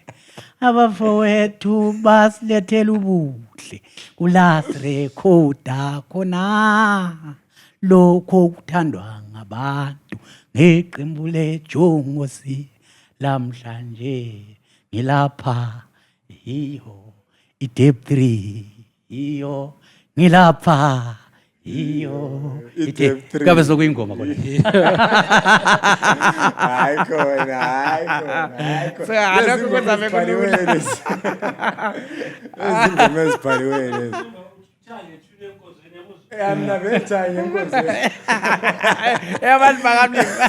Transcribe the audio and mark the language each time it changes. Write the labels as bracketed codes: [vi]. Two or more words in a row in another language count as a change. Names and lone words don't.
[nd] abafowethu basilethela ubuhle kulasrekhoda khona lokho kuthandwa ngabantu ngeqembu leJongosi lamhlanje ngilapha iyo Dep 3 iyo ngilapha iyo Dep 3 kabe sokuyingoma khona hayi khona lokho kwenza bekulula izingoma ezibhaliwe lezi Amna betha ngenkosi. Abantu bakamlimi.